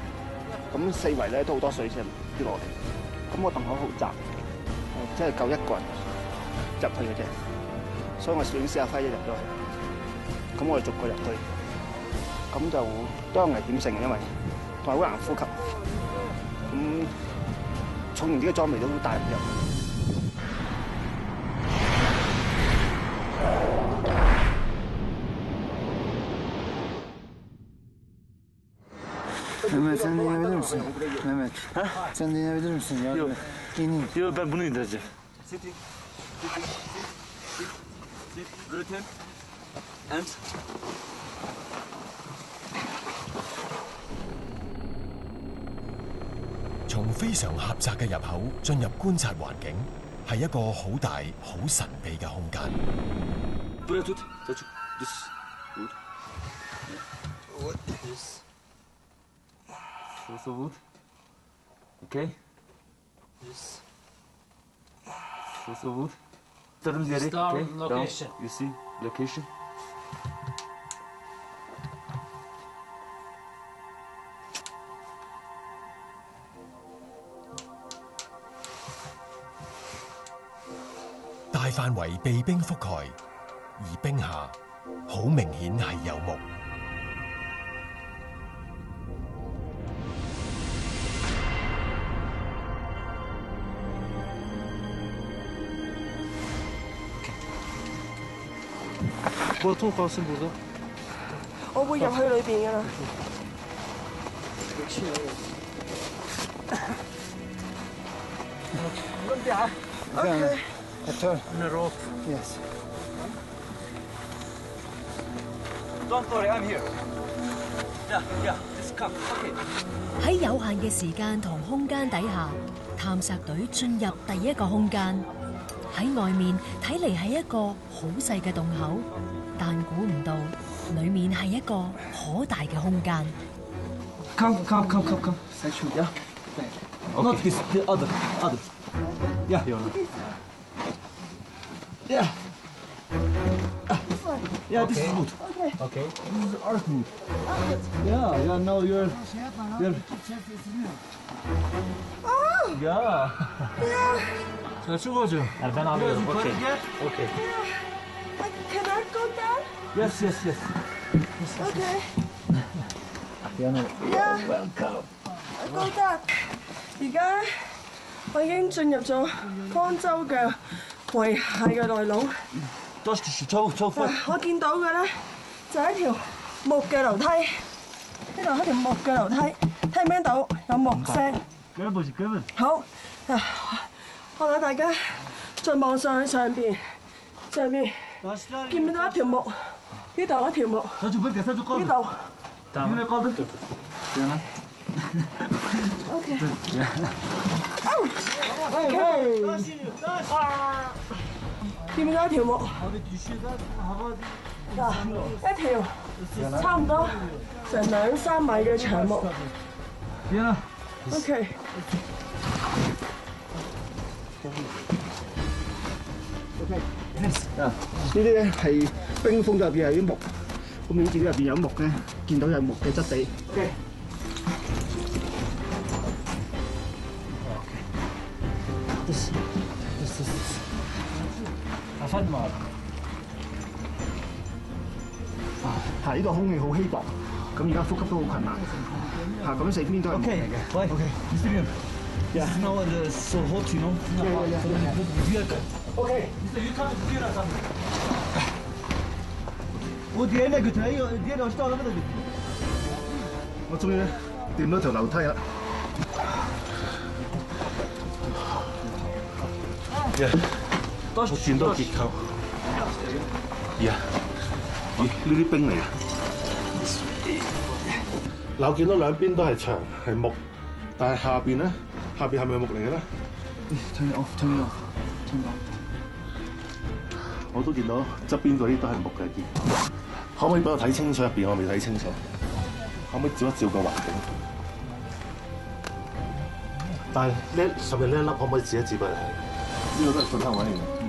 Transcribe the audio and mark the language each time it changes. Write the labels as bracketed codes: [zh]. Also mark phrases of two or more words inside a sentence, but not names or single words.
[yue] 咁四圍咧都好多水先跌落嚟，咁個洞口好窄，即係夠一個人入去嘅啫，所以我選試下輝一入咗去，咁我哋逐個入去，咁就都有危險性嘅，因為同埋好難呼吸。重型啲嘅裝備都帶唔入。 [tr] Mehmet sen dinleyebilir misin? Mehmet. Sen dinleyebilir misin? Yok. İneyim. Yok ben bunu indireceğim. And [yue] 從非常狹窄嘅入口進入觀察環境，係一個好大、好神秘嘅空間。 [tr] buraya tut. Selçuk. Düz. Vur. Düz. Şurası vur. Okay. Düz. Şurası vur. Tutarım yeri. [en] Okay. Location. You see location. [yue] 大範圍被冰覆蓋，而冰下好明顯係有木。 [tr] Koltuğun kalsın burada. [yue] 我會入去裏邊㗎啦。 [en] Okay. A turn. On the rope. Yes. Don't worry, I'm here. Yeah, just come. Okay. [yue] 喺有限嘅時間同空間底下，探索隊進入第一個空間。喺外面睇嚟係一個好細嘅洞口，但估唔到裡面係一個可大嘅空間。 [en] Come. Section. Yeah. Okay. Not this, the other. Yeah. Yeah. Yeah, this is good. Okay. This is earth wood. Yeah. No, you're. Yeah. [tr] Selçuk Hoca. Yani ben alıyorum. Yukarı Okay. gel. [en] Okay. Can I go down? Yes. Okay. Piano. Yeah. Welcome. I go down. [yue] 而家我已經進入咗方舟嘅遺骸嘅內籠。 [tr] Taş düştü. Çabuk. [yue] 我見到嘅咧就係一條木嘅樓梯，呢度係一條木嘅樓梯，聽唔聽到有木聲？ [tr] Gel bakayım, gel. [yue] 好，我帶大家再望上去上邊，見唔見到一條木？呢度一條木， [tr] Selçuk bekle, Selçuk [yue] 呢 [tr] kaldır. [yue] 度。 [tr] Tamam. Yine kaldır. [yue] OK。見唔見到一條木？嗱，一條差唔多成2-3米嘅長木。OK。呢啲咧係冰封咗入邊係啲木，咁顯示入邊有木咧，見到有木嘅質地。OK。 [tr] Efendim abi. [yue] 係呢個空氣好稀薄，咁而家呼吸都好困難。咁四邊都係木嚟嘅。 [en] Okay. Mr. It's now so hot, you know. OK。 You come here or something. [tr] O diğerine götür. Diğer uçta araba da götür. [yue] 我終於咧掂到條樓梯啦。我見到結構。咦？呢啲冰嚟嘅。嗱，我見到兩邊都係牆係木，但係下邊咧，下邊係咪木嚟嘅咧？ [en] Turn it off。 [yue] 我都見到側邊嗰啲都係木嘅結構。可唔可以俾我睇清楚入邊？我未睇清楚。可唔可以照一照個環境？但係呢上面呢一粒可唔可以指一指俾你睇？呢個都係信號位嚟嘅。